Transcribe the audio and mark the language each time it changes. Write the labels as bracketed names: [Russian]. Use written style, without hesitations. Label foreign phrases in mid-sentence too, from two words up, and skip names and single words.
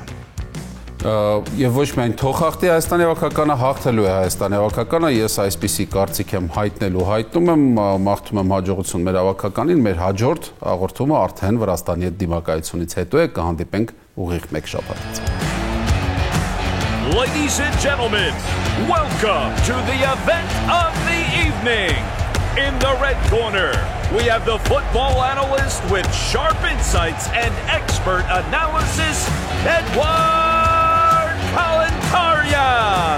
[Armenian] Եվ ոչ միայն թող հաղթի Հայաստանի հավաքականը, հաղթելու է Հայաստանի հավաքականը, ես այսպիսի կարծիք եմ հայտնելու հայտնում եմ, մաղթում եմ հաջողություն մեր հավաքականին, մեր հաջորդ հաղորդումը արդեն Վրաստանի հետ դիմակայությունից հետո է, կհանդիպենք ուղիղ մեկ շաբաթից։ [English] Ladies and gentlemen, welcome to the event of the evening. In the red corner, we have the football analyst with sharp insights and expert analysis, Edward Kalantarian.